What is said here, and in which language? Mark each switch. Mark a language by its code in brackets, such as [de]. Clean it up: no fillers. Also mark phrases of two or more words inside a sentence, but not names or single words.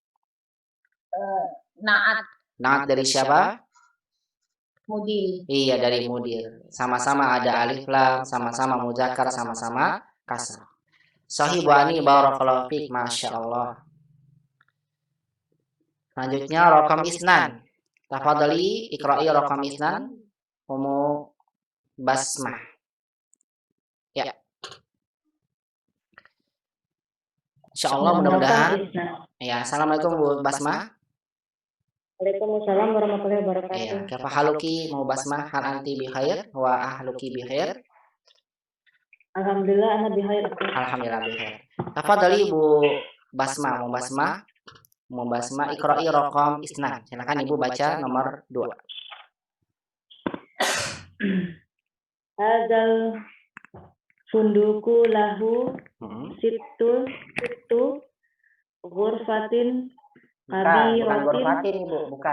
[id] Naat. Naat dari siapa? Mudir. Iya, dari mudir. Sama-sama ada alif lam, sama-sama muzakkar, sama-sama kasrah. [ar] Sahih Bu Ani, بارك الله فيك، ما شاء الله. [id] Selanjutnya [ar] رقم اثنين. تفضلي اقرئي رقم اثنين Ummu Basmah. [id] Ya. Insyaallah mudah-mudahan. Ya, assalamualaikum Bu Basmah. [ar] وعليكم السلام ورحمة الله وبركاته. Ya, كيف حالك mau Basmah? هل أنت بخير وأهلك بخير? الحمد لله أنا بخير. الحمد لله بخير. Tafadhali Bu Basmah, mau Basmah اقرئي رقم اثنين. [id] Silakan Ibu baca nomor 2. [ar] هذا الصندوق له ست غرف, [id] Bukan [ar] kabiratin. [id] ghurfatin Ibu, bukan.